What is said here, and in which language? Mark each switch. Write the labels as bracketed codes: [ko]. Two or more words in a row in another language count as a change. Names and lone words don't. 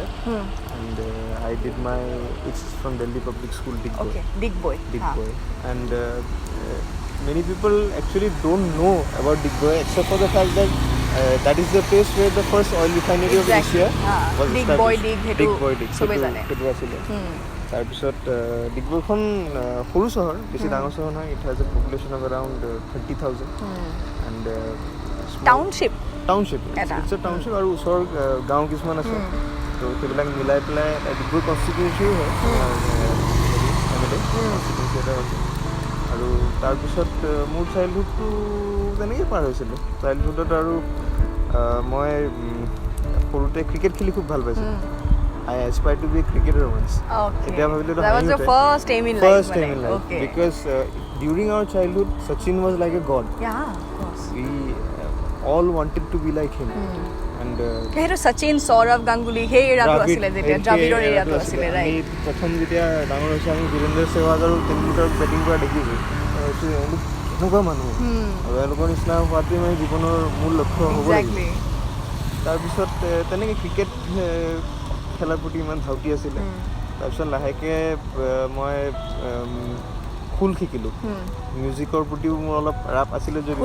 [en] And I did my it's from Delhi Public School, Digboy. okay Digboy Digboy. And many people actually don't know about Digboy except for the fact that that is the place where the first oil refinery Exactly. of Asia was Digboy, established. Dig, Digboy, Dig. [as] চবেই জানে। সেইটো আছিলে তাৰপিছত ডিগবৈখন সৰু চহৰ বেছি ডাঙৰ চহৰ নহয় [en] it has a population of around 30,000 and [as] টাউনশ্বিপ টাউনশ্বিপ এটা। [en] it's a township [as] আৰু ওচৰৰ গাঁও কিছুমান আছে তো সেইবিলাক মিলাই পেলাই ডিগবৈ কনষ্টিটুৱেঞ্চিও হয় কনষ্টিটুৱেঞ্চি এটা আছে আৰু তাৰপিছত মোৰ চাইল্ডহুডটো তেনেকৈ পাৰ হৈছিলে চাইল্ডহুডত আৰু মই সৰুতে ক্ৰিকেট খেলি খুব ভাল পাইছিলোঁ [en] I aspired to be a cricketer once. okay [as] এতিয়া ভাবিলোঁ [en] that was your first aim in life First time in life. okay Because during our childhood, Sachin was like a god. yeah of course We all wanted to be like him. And [as] সেইটো শচীন সৌৰভ গাংগুলী সেই এৰাটো আছিলে যেতিয়া দ্ৰাবিড়ৰ এৰাটো আছিলে আমি ৰাইট প্ৰথম যেতিয়া ডাঙৰ হৈছোঁ আমি বীৰেন্দ্ৰ সেহৱাগ আৰু তেণ্ডুলকাৰক বেটিং কৰা দেখিছোঁ এওঁলোক কেনেকুৱা মানুহ আৰু এওঁলোকৰ নিচিনা হোৱাটোৱে মানে জীৱনৰ মূল লক্ষ্য হ'ব লাগিব [en] exactly [as] তাৰপিছত তেনেকৈ ক্ৰিকেট খেলাৰ প্ৰতি ইমান ধাউতি আছিলে তাৰপিছত লাহেকৈ মই খোল শিকিলোঁ মিউজিকৰ প্ৰতিও মোৰ অলপ ৰাপ আছিলে যদি